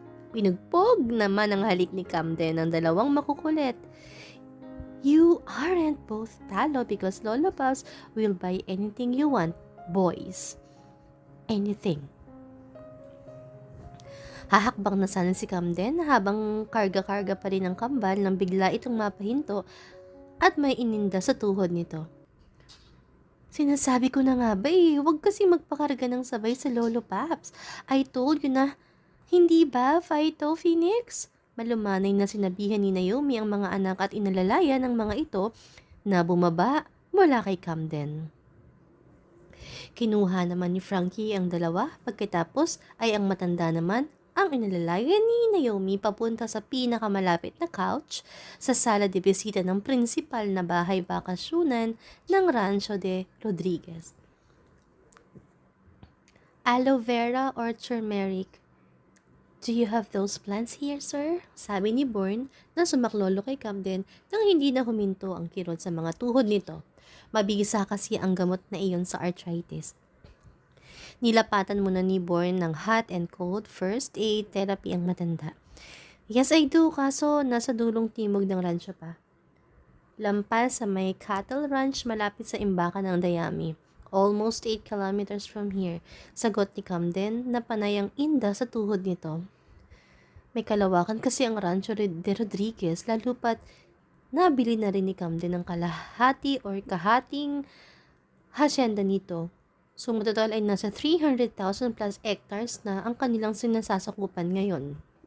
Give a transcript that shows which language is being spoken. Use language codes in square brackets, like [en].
[tl] Pinugpog naman ang halik ni Camden ng dalawang makukulit. [en] You aren't both talo because Lola Pops will buy anything you want, boys. Anything. [tl] Hahakbang na sana si Camden habang karga-karga pa rin ang kambal nang bigla itong mapahinto at may ininda sa tuhod nito. Sinasabi ko na nga ba huwag kasi magpakarga ng sabay sa Lolo Paps. [en] I told you [tl] na, hindi ba, [en] Fighto Phoenix? [tl] Malumanay na sinabihan ni Naomi ang mga anak at inalalaya ng mga ito na bumaba mula kay Camden. Kinuha naman ni Frankie ang dalawa, pagkatapos ay ang matanda naman ang inalalaya ni Naomi papunta sa pinakamalapit na couch sa sala de bisita ng prinsipal na bahay bakasyunan ng Rancho de Rodriguez. [en] Aloe vera or turmeric? Do you have those plants here, sir? [tl] Sabi ni Bourne na sumaklolo kay Camden nang hindi na huminto ang kirot sa mga tuhod nito. Mabisa kasi ang gamot na iyon sa arthritis. Nilapatan muna ni Bourne ng [en] hot and cold first aid therapy [tl] ang matanda. [en] Yes, I do, [tl] kaso nasa dulong timog ng rancho pa. Lampas sa may cattle ranch malapit sa imbakan ng Dayami. [en] Almost 8 kilometers from here. [tl] Sagot ni Camden na panay ang inda sa tuhod nito. May kalawakan kasi ang Rancho de Rodriguez, lalo pat nabili na rin ni Camden ng kalahati or kahating hasyenda nito. So, total ay nasa 300,000 plus hectares na ang kanilang sinasasakupan ngayon.